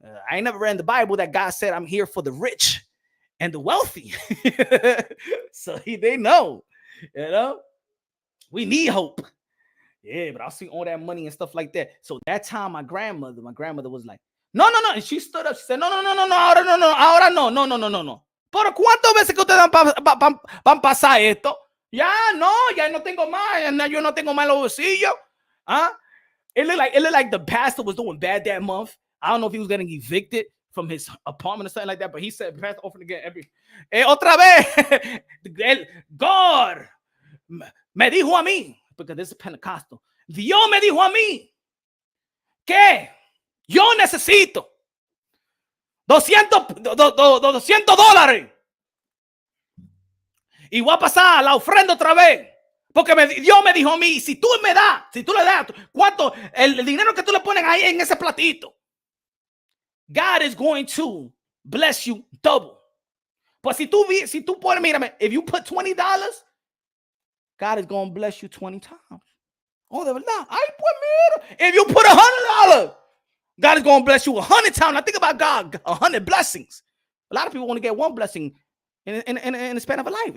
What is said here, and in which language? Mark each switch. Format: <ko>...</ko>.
<en>I ain't never read in the Bible that God said, I'm here for the rich and the wealthy. So they know, we need hope. Yeah, but I'll see all that money and stuff like that. So that time, my grandmother was like, no. And she stood up. She said, no.</en> <es>Ahora no. ¿Por cuántas veces que ustedes van pasar esto? Ya no tengo más. Yo no tengo más los bolsillos. Huh?</es> <en>It looked like the pastor was doing bad that month. I don't know if he was getting evicted from his apartment or something like that, but he said, pastor often again</en> <es>otra vez.</es> <en>God</en> <es>me dijo a mí,</es> <en>because this is Pentecostal.</en> <es>Dios me dijo a mí que yo necesito $200 y voy a pasar la ofrenda otra vez. Porque Dios me dijo a mí, si tú le das, ¿cuánto? El dinero que tú le pones ahí en ese platito,</es> <en>God is going to bless you double. But</en> <es>si tú pones, mírame,</es> <en>if you put $20, God is going to bless you 20 times. Oh,</en> <es>de verdad.</es> <en>If you put $100, God is going to bless you 100 times. Now think about God, 100 blessings. A lot of people want to get one blessing in the span of a life.</en>